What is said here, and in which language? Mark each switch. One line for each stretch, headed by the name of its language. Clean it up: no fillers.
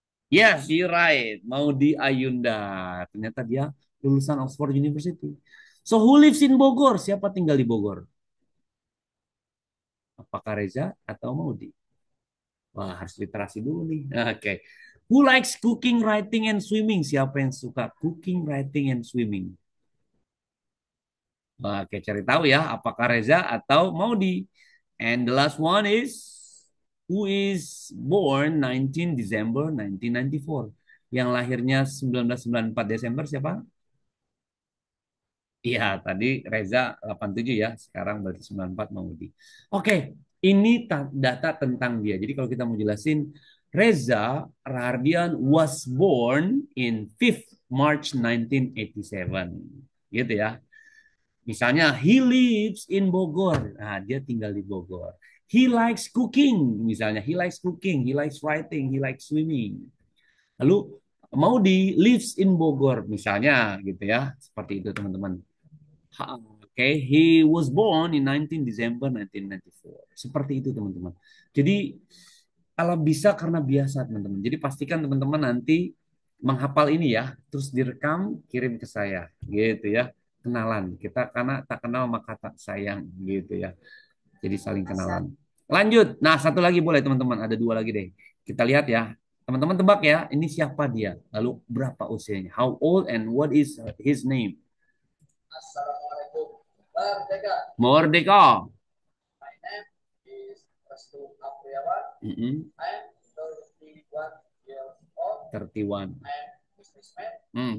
English: Yes, you're right.
Indonesian: Maudy Ayunda. Ternyata dia lulusan Oxford University.
English: So who lives in Bogor?
Indonesian: Siapa tinggal di Bogor? Apakah Reza atau Maudi? Wah, harus literasi dulu nih. Oke.
English: Who likes cooking, writing, and swimming?
Indonesian: Siapa yang suka
English: cooking, writing, and swimming?
Indonesian: Oke, cari tahu ya, apakah Reza atau Maudi.
English: And the last one is who is born 19 December 1994.
Indonesian: Yang lahirnya 1994 Desember siapa? Iya, tadi Reza 87 ya, sekarang berarti 94 Maudi. Oke, ini data tentang dia. Jadi kalau kita mau jelasin, Reza Rahardian
English: was born in 5th March 1987.
Indonesian: Gitu ya. Misalnya,
English: he lives in Bogor.
Indonesian: Nah, dia tinggal di Bogor.
English: He likes cooking. Misalnya, he likes cooking, he likes writing, he likes swimming.
Indonesian: Lalu,
English: Maudi lives in Bogor.
Indonesian: Misalnya, gitu ya. Seperti itu, teman-teman.
English: Oke, he was born in 19 December 1994.
Indonesian: Seperti itu, teman-teman. Jadi, kalau bisa karena biasa, teman-teman. Jadi, pastikan teman-teman nanti menghafal ini ya, terus direkam, kirim ke saya, gitu ya. Kenalan. Kita karena tak kenal maka tak sayang, gitu ya. Jadi saling kenalan. Lanjut. Nah, satu lagi boleh, teman-teman. Ada dua lagi deh. Kita lihat ya. Teman-teman tebak ya, ini siapa dia? Lalu berapa usianya?
English: How old and what is his name?
Indonesian: Assalamualaikum. Merdeka. Merdeka.
English: My name is Restu Apriawan. I'm 31 years old. 31. I'm businessman.